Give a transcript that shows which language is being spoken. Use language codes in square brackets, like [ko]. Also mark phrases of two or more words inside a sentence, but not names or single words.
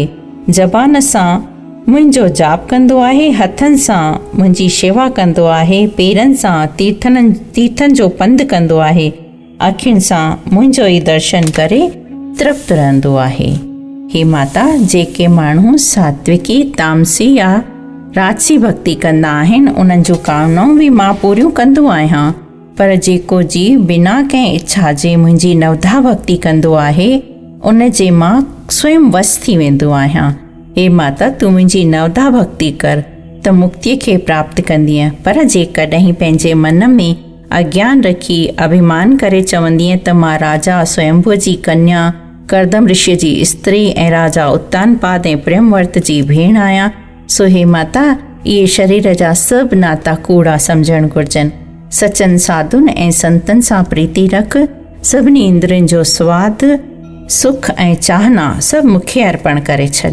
[sd] ज़बान सां मुंहिंजो जाप कंदो आहे, हथनि सां मुंहिंजी शेवा कंदो आहे, पेरनि सां तीर्थनि जो पंधु कंदो आहे, अखियुनि सां मुंहिंजो ई दर्शन करे तृप्त रहंदो आहे। हे माता, जेके माण्हू सात्विकी, तामसी या राजसी भक्ति कंदा आहिनि उन्हनि जूं कामनाऊं बि मां पूरियूं कंदो आहियां। पर जेको जीव बिना कंहिं इच्छा जे मुंहिंजी नवधा भक्ति कंदो आहे उन जे मां स्वयं वस थी वेंदो आहियां। हे माता, तूं मुंहिंजी नवधा भक्ति कर त मुक्तिअ खे प्राप्त कंदीअ। पर जेकॾहिं पंहिंजे मन में अज्ञान रखी अभिमान करे चवंदीअ त मां राजा स्वयंभू जी कन्या, करदम ऋषि जी स्त्री ऐं राजा उत्तानपाद ऐं प्रेमवर्त जी भेण आहियां, सो हे माता, इहे शरीर जा सभु नाता कूड़ा सम्झणु घुरिजनि। सचनि साधुनि ऐं संतनि सां प्रीति रख। सभिनी इंद्रियुनि जो स्वादु, सुख ऐं चाहना सभु मूंखे अर्पण करे छॾ।